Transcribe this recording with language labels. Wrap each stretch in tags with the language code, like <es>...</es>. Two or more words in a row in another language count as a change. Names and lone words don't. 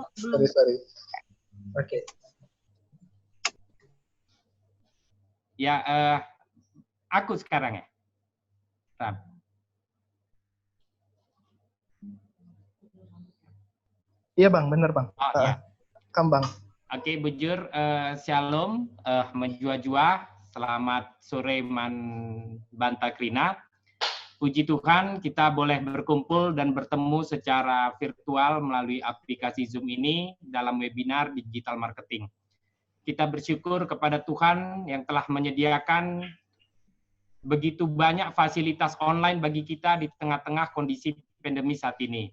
<id>Kok. Sorry. Oke. Ya, aku sekarang ya. Ram. Iya Bang, benar Bang. Oh, ya. Bang. Oke, bujur, shalom, menjua-jua, selamat sore</id> <btx>Man Banta Krina.</btx> <id>Puji Tuhan, kita boleh berkumpul dan bertemu secara virtual melalui aplikasi Zoom ini dalam webinar</id> <en>digital marketing.</en> <id>Kita bersyukur kepada Tuhan yang telah menyediakan begitu banyak fasilitas online bagi kita di tengah-tengah kondisi pandemi saat ini.</id>